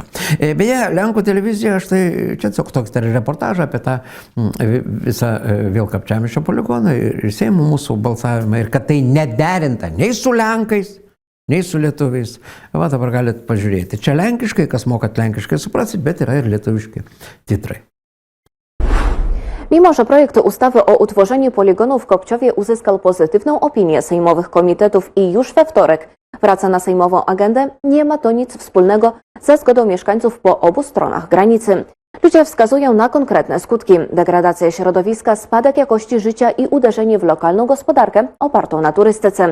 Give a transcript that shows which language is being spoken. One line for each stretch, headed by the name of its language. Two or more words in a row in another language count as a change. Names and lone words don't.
Lithuanian: Beje, Lenkų televizija, štai čia toks reportažas apie tą visą vėl Kapčiamiesčio poligoną ir Seimo mūsų balsavimą ir kad tai nederinta nei su Lenkais, nei su lietuviais. Va, dabar galite pažiūrėti. Čia lenkiškai, kas mokat lenkiškai suprasit, bet yra ir lietuviški titrai.
Polish: Mimo że projekt ustawy o utworzeniu poligonu w Kopciowie uzyskał pozytywną opinię sejmowych komitetów i już we wtorek wraca na sejmową agendę, nie ma to nic wspólnego ze zgodą mieszkańców po obu stronach granicy. Ludzie wskazują na konkretne skutki: degradację środowiska, spadek jakości życia i uderzenie w lokalną gospodarkę opartą na turystyce.